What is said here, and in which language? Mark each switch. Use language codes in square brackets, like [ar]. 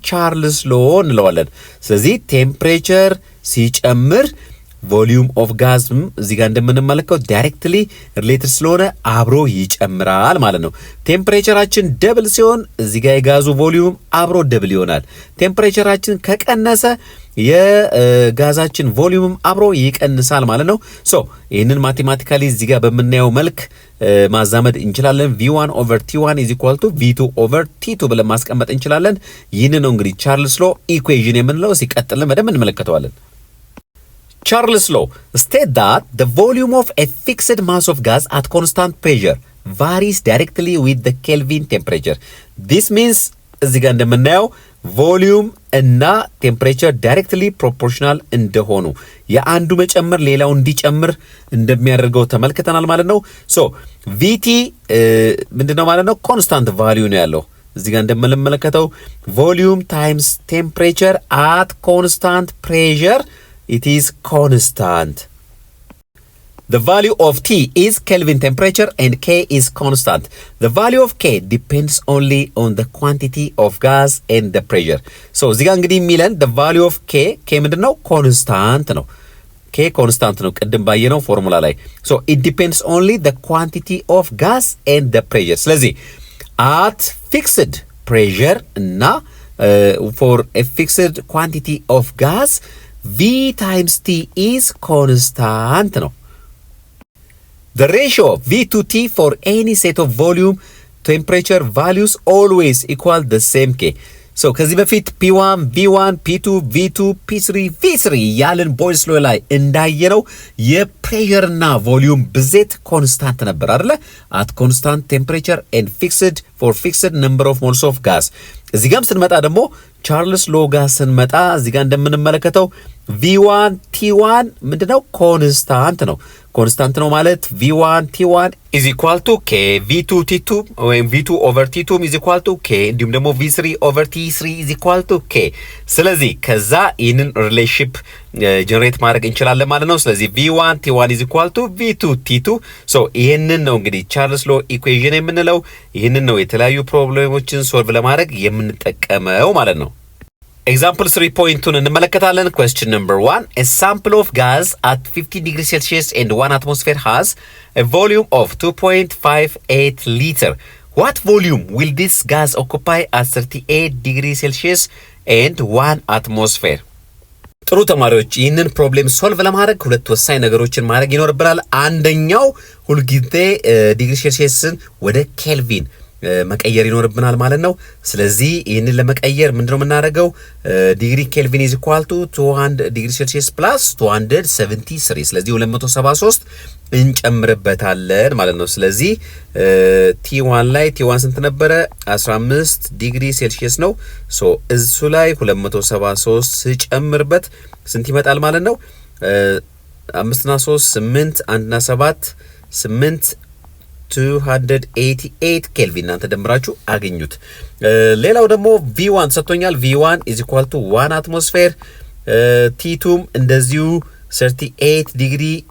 [am] ቻርልስ ሎ እንለዋለን። ስለዚህ ቴምፕሬቸር ሲጨምር ቮሊዩም ኦፍ ጋዝም እዚህ ጋር እንደምንመለከው ዳይሬክትሊ ሪሌትድ ስለሆነ አብሮ ይጨምራል ማለት ነው። ቴምፕሬቸራችን ደብል ሲሆን እዚህ ጋር የጋዙ ቮሊዩም አብሮ ደብል ይሆናል። ቴምፕሬቸራችን ከቀነሰ የጋዛችን ቮሊዩምም አብሮ ይቀንሳል ማለት ነው። ሶ ይህንን ማቴማቲካሊ እዚህ ጋር በምናየው መልክ ማዛመድ እንችላለን። V1/T1 = V2/T2 ብለን ማስቀመጥ እንችላለን። ይህን ነው እንግዲህ ቻርልስ ሎ ኢኩዌዥን የምንለው። ሲቀጥልን በደንብ እንመለከተዋለን። [en] Charles Law state that the volume of a fixed mass of gas at constant pressure varies directly with the Kelvin temperature. This means [am] እዚህ ጋር እንደምናየው ቮሊዩም እና ቴምፕሬቸር ዳይሬክትሊ ፕሮፖርሽናል እንደሆኑ የአንዱ መጨመር ሌላው እንዲጨምር እንደሚያደርገው ተመልክተናል ማለት ነው። ሶ ቪቲ ምንድነው ማለት ነው? ኮንስታንት ቫልዩ ነው ያለው። እዚህ ጋር እንደምንመለከተው ቮሊዩም ታይምስ ቴምፕሬቸር አት ኮንስታንት ፕሬሸር [en] it is constant. The value of T is Kelvin temperature and K is constant. The value of K depends only on the quantity of gas and the pressure. [am] So እዚህ ጋር እንግዲህ የሚለን [en] the value of K [am] ምንድነው? ኮንስታንት ነው። K ኮንስታንት ነው ቅድም ባየነው ፎርሙላ ላይ። [en] So it depends only the quantity of gas and the pressure. [am] ስለዚህ [en] at fixed pressure [am] እና [en] for a fixed quantity of gas V times T is constant [am] ነው። [en] The ratio of V to T for any set of volume temperature values always equal the same K. [am] So ከዚህ በፊት P1, V1, P2, V2, P3, V3 ያለን ቦይልስ ሎው ላይ እንዳየነው የፕሬሸር እና ቮሊዩም ብዜት ኮንስታንት ነበር አይደለ? [en] at constant temperature and fixed for fixed number of moles of gas. [am] እዚህ ጋርም ስንመጣ ደግሞ ቻርልስ ሎ ጋር ስንመጣ እዚህ ጋር እንደምንመለከተው V1 T1 ምንድነው? ኮንስታንት ነው። ኮንስታንት ነው ማለት V1 T1 [en] is equal to K, [am] V2 T2 ወይም [en] V2 over T2 is equal to K [am] እንዲሁም ደግሞ [en] V3 over T3 is equal to K። [am] ስለዚህ ከዛ ይህንን ሪሌሽንሺፕ ጀነሬት ማድረግ እንችላለን ማለት ነው። ስለዚህ [en] V1 T1 is equal to V2 T2 [am] ሶ ይህንን ነው እንግዲህ ቻርልስ ሎ ኢኩዌሽን የምንለው። ይህንን ነው የተለያዩ ፕሮብሌሞችን ሶልቭ ለማድረግ የምንጠቀመው ማለት ነው። Example 3.2 እንመለከታለን። [en] Question number 1. A sample of gas at 50 degrees Celsius and 1 atmosphere has a volume of 2.58 liter. What volume will this gas occupy at 38 degrees Celsius and 1 atmosphere? [am] ጥሩ ተማሪዎች ይህንን ፕሮብሌም ሶልቭ ለማድረግ ሁለት ወሳኝ ነገሮችን ማድረግ ይኖርብናል። አንደኛው ሁልጊዜ ዲግሪ ሴልሺየስን ወደ ኬልቪን መቀየር ይኖርብናል ማለት ነው። ስለዚህ ይህንን ለመቀየር ምንድነው የምናደርገው? ዲግሪ ኬልቪን [en] is equal to [am] 200 ዲግሪ ሴልሺየስ ፕላስ 273 ስለዚህ 273 እንጨምርበታለን ማለት ነው። ስለዚህ T1 ላይ T1 ስንት ነበረ? 15 ዲግሪ ሴልሺየስ ነው። ሶ እሱ ላይ 273 ስጨምርበት ስንት ይመጣል ማለት ነው? 5 እና 3 8 1 እና 7 8 288 ኬልቪን እናንተ ደምራችሁ አገኙት። ሌላው ደግሞ V1 ሰጥቶኛል። [en] V1 is equal to 1 atmosphere [am] T2 እንደዚሁ 38 ዲግሪ